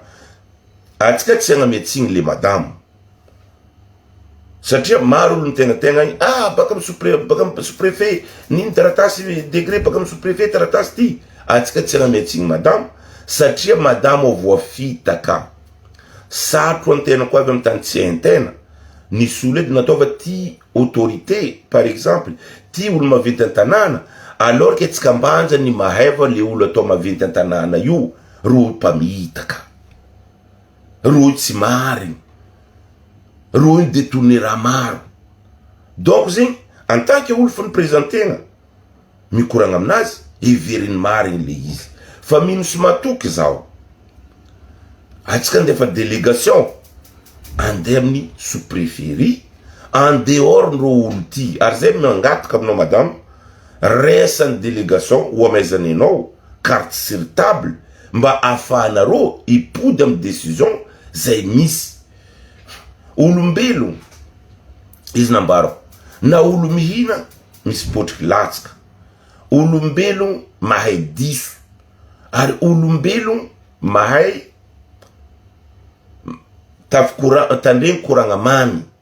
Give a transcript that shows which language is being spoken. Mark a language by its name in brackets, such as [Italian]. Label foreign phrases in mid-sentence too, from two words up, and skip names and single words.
[Malagasy] Atsika tsy agnamiatsigny le madamo, satria maro olo tegna igny, baka amin'ny sous-préfet niny taratasy degré, baka amin'ny sous-préfet taratasy ty. Atsika tsy agnamiatsigny madamo, satria madamo voafitaka. Satro antena koa avy amin'ny tany tsy hain-tena, nisy olo edy nataova ty autorité, [French] par exemple, [Malagasy] ty olo maventy an-tanàna, [French] alors que [Malagasy] tsika ambanja ny maheva le olo atao maventy an-tanàna io, ro mpamitaka, ro tsy mariny, ro iny détourné raha maro. Donc zegny, [French] en tant que [Malagasy] olo fa nipresentegna, mikoragna aminazy, heveriny mariny le izy. Fa mino sy matoky zao, atsika ndefa délégation andeha amin'ny sous-préfet, [French] en dehors [Malagasy] ro olo ty, ary zay mangataka aminao madame, resan'ny délégation ho amaizany anao [French] carte sur table [Malagasy] mba ahafahanareo hipody amin'ny décision zay misy. Olombelo izy nambarako, na olo mihina misy potriky latsaka, olombelo mahay diso, ary olombelo mahay tandregny koragna mamy.